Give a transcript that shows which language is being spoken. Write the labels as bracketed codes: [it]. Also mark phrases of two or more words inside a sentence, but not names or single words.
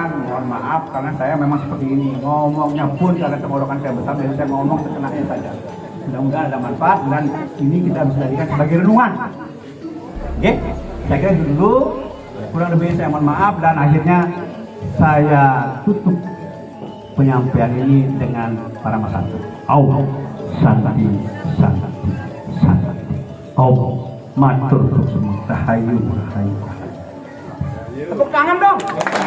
[id] Mohon maaf karena saya memang seperti ini, ngomongnya pun karena tenggorokan saya besar, jadi saya ngomong sekenanya saja. Mudah-mudahan ada manfaat dan ini kita bisa jadikan sebagai renungan. Saya kira itu dulu, kurang lebih saya mohon maaf dan akhirnya saya tutup penyampaian ini dengan para masatu. [ban] Au santi santi santi. Au matur semua rahayu rahayu. [id] Tepuk tangan dong.